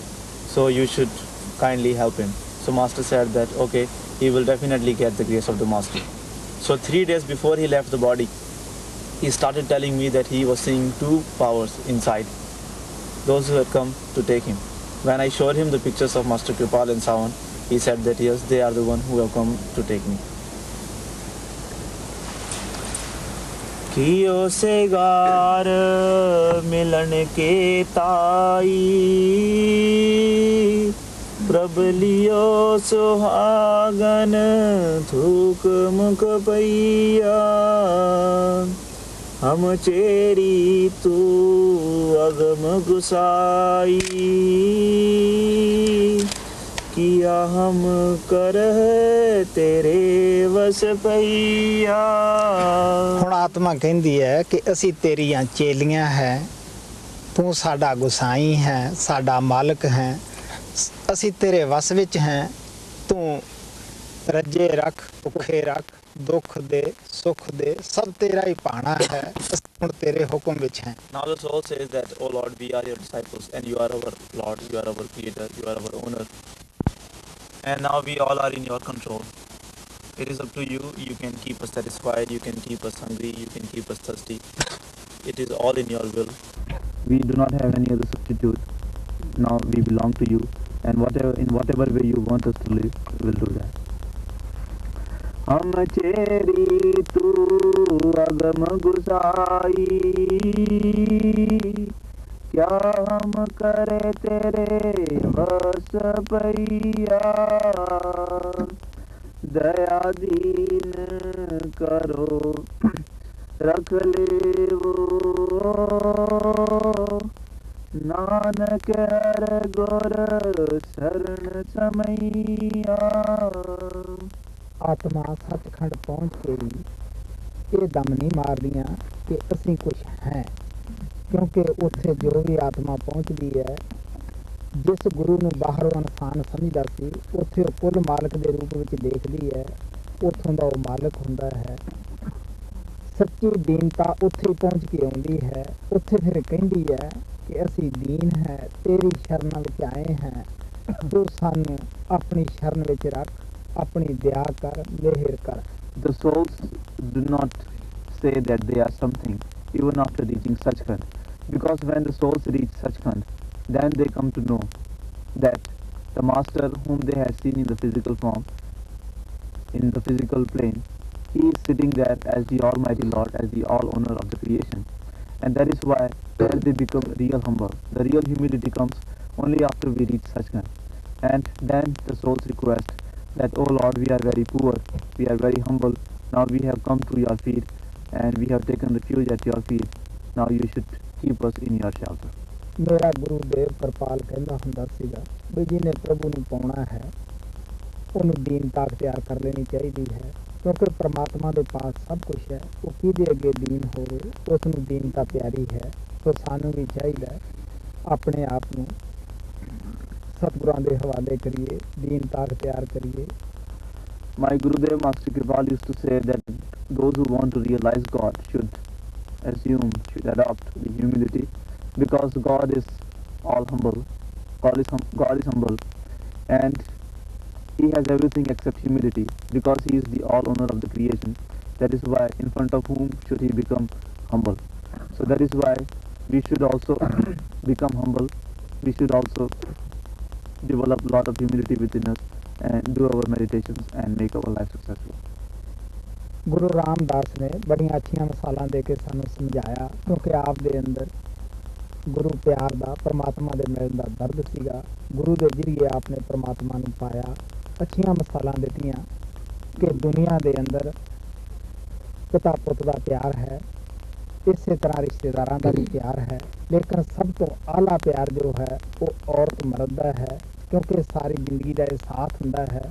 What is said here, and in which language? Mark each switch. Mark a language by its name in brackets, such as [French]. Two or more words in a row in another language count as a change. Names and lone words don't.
[English] So you should kindly help him. So Master said that okay, he will definitely get the grace of the Master. So 3 days before he left the body, he started telling me that he was seeing 2 powers inside, those who had come to take him. When I showed him the pictures of Master Kripal and Sawan, he said that yes, they are the one who have come to take me. [Hindi] कियो से गार मिलन के ताई, प्रभ लियो सुहागन थूक मुख पैया, हम चेरी तू अगम गुसाई, किया हम कर तेरे वस पईया। [Punjabi] ਹੁਣ ਆਤਮਾ ਕਹਿੰਦੀ ਹੈ ਕਿ ਅਸੀਂ ਤੇਰੀਆਂ ਚੇਲੀਆਂ ਹੈ, ਤੂੰ ਸਾਡਾ ਗੁਸਾਈ ਹੈ, ਸਾਡਾ ਮਾਲਕ ਹੈ, ਅਸੀਂ ਤੇਰੇ ਵਸ ਵਿੱਚ ਹੈ, ਤੂੰ ਰੱਜੇ ਰੱਖ, ਭੁੱਖੇ ਰੱਖ, ਦੁੱਖ ਦੇ ਸੁੱਖ ਦੇ ਸਭ ਤੇਰਾ ਹੀ ਪਾਣਾ ਹੈ, ਅਸੀਂ ਹੁਣ ਤੇਰੇ ਹੁਕਮ ਵਿੱਚ ਹੈ। [English] Now the soul says that, oh Lord, we are your disciples and you are our Lord, you are our creator, you are our owner. And now we all are in your control. It is up to you. You can keep us satisfied, you can keep us hungry, you can keep us thirsty. It is all in your will. We do not have any other substitute. Now we belong to you, and in whatever way you want us to live, we will do that. [Hindi] हम चेरी तू अगम गुसाई, क्या हम करे तेरे बस पैया। दया दीन करो रख ले वो, नानक हर गुर शरण समैया। [Punjabi] ਆਤਮਾ ਸੱਚਖੰਡ ਪਹੁੰਚ ਕੇ ਵੀ ਇਹ ਦਮ ਨਹੀਂ ਮਾਰਦੀਆਂ ਕਿ ਅਸੀਂ ਕੁਝ ਹੈ, ਕਿਉਂਕਿ ਉੱਥੇ ਜੋ ਵੀ ਆਤਮਾ ਪਹੁੰਚਦੀ ਹੈ, ਜਿਸ ਗੁਰੂ ਨੂੰ ਬਾਹਰੋਂ ਇਨਸਾਨ ਸਮਝਦਾ ਸੀ, ਉੱਥੇ ਉਹ ਕੁੱਲ ਮਾਲਕ ਦੇ ਰੂਪ ਵਿੱਚ ਦੇਖਦੀ ਹੈ, ਉੱਥੋਂ ਦਾ ਉਹ ਮਾਲਕ ਹੁੰਦਾ ਹੈ। ਸੱਚੀ ਦੀਨਤਾ ਉੱਥੇ ਪਹੁੰਚ ਕੇ ਆਉਂਦੀ ਹੈ, ਉੱਥੇ ਫਿਰ ਕਹਿੰਦੀ ਹੈ ਕਿ ਅਸੀਂ ਦੀਨ ਹੈ, ਤੇਰੀ ਸ਼ਰਨ ਵਿੱਚ ਆਏ ਹਾਂ, ਤੂੰ ਸਾਨੂੰ ਆਪਣੀ ਸ਼ਰਨ ਵਿੱਚ ਰੱਖ, ਆਪਣੀ ਦਇਆ ਕਰ, ਮਿਹਰ ਕਰ। [English] The souls do not say that they are something even after reaching Sachkhand, because when the souls reach Sachkhand, then they come to know that the master whom they had seen in the physical form, in the physical plane, he is sitting there as the Almighty Lord, as the all owner of the creation. And that is why then they become real humble. The real humility comes only after we reach Sachkhand. And then the souls request that, oh Lord, we are very poor, we are very humble, now we have come to your feet and we have taken refuge at your feet, now you should keep us in your shelter. [Punjabi] ਮੇਰਾ ਗੁਰੂਦੇਵ ਕਿਰਪਾਲ ਕਹਿੰਦਾ ਹੁੰਦਾ ਸੀਗਾ ਵੀ ਜਿਹਨੇ ਪ੍ਰਭੂ ਨੂੰ ਪਾਉਣਾ ਹੈ ਉਹਨੂੰ ਦੀਨਤਾ ਅਖਤਿਆਰ ਕਰ ਲੈਣੀ ਚਾਹੀਦੀ ਹੈ, ਕਿਉਂਕਿ ਪ੍ਰਮਾਤਮਾ ਦੇ ਪਾਸ ਸਭ ਕੁਝ ਹੈ, ਉਹ ਕਿਹਦੇ ਅੱਗੇ ਦੀਨ ਹੋਵੇ, ਉਸ ਨੂੰ ਦੀਨਤਾ ਪਿਆਰੀ ਹੈ। ਸੋ ਸਾਨੂੰ ਵੀ ਚਾਹੀਦਾ ਆਪਣੇ ਆਪ ਨੂੰ ਸਤਿਗੁਰਾਂ ਦੇ ਹਵਾਲੇ ਕਰੀਏ, ਦੀਨਤਾ ਅਖਤਿਆਰ ਕਰੀਏ। [English] My Gurudev Master Kripal used to say that those who want to realize God should adopt the humility, because God is all humble. God is humble, and He has everything except humility, because He is the all owner of the creation. That is why in front of whom should He become humble. So that is why we should also become humble. We should also develop a lot of humility within us and do our meditations and make our life successful. [Punjabi] ਗੁਰੂ ਰਾਮਦਾਸ ਨੇ ਬੜੀਆਂ ਅੱਛੀਆਂ ਮਿਸਾਲਾਂ ਦੇ ਕੇ ਸਾਨੂੰ ਸਮਝਾਇਆ, ਕਿਉਂਕਿ ਆਪ ਦੇ ਅੰਦਰ ਗੁਰੂ ਪਿਆਰ ਦਾ, ਪਰਮਾਤਮਾ ਦੇ ਮਿਲਣ ਦਾ ਦਰਦ ਸੀਗਾ। ਗੁਰੂ ਦੇ ਜ਼ਰੀਏ ਆਪ ਨੇ ਪਰਮਾਤਮਾ ਨੂੰ ਪਾਇਆ। ਅੱਛੀਆਂ ਮਿਸਾਲਾਂ ਦਿੱਤੀਆਂ ਕਿ ਦੁਨੀਆ ਦੇ ਅੰਦਰ ਪਿਤਾ ਪੁੱਤ ਦਾ ਪਿਆਰ ਹੈ, ਇਸੇ ਤਰ੍ਹਾਂ ਰਿਸ਼ਤੇਦਾਰਾਂ ਦਾ ਵੀ ਪਿਆਰ ਹੈ, ਲੇਕਿਨ ਸਭ ਤੋਂ ਆਲਾ ਪਿਆਰ ਜੋ ਹੈ ਉਹ ਔਰਤ ਮਰਦ ਦਾ ਹੈ, ਕਿਉਂਕਿ ਸਾਰੀ ਜ਼ਿੰਦਗੀ ਦਾ ਇਹ ਸਾਥ ਹੁੰਦਾ ਹੈ।